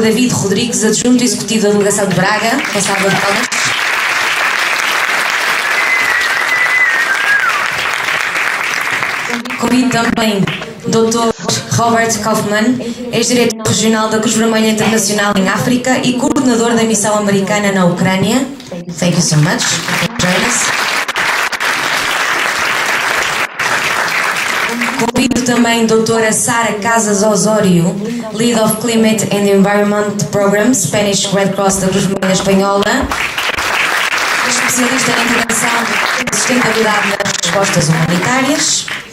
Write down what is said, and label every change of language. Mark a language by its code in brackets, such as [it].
[pt] David Rodrigues, adjunto executivo da Delegação de Braga. Uma salva de palmas. Convido também Dr. Robert Kaufman, ex-diretor regional da Cruz Vermelha Internacional em África e coordenador da missão americana na Ucrânia. [en] Thank you so much for joining us. [pt] Convido também doutora Sara Casas Osório, Lead of Climate and Environment Program, Spanish Red Cross da Cruz Vermelha Espanhola, especialista em integração e sustentabilidade nas respostas humanitárias.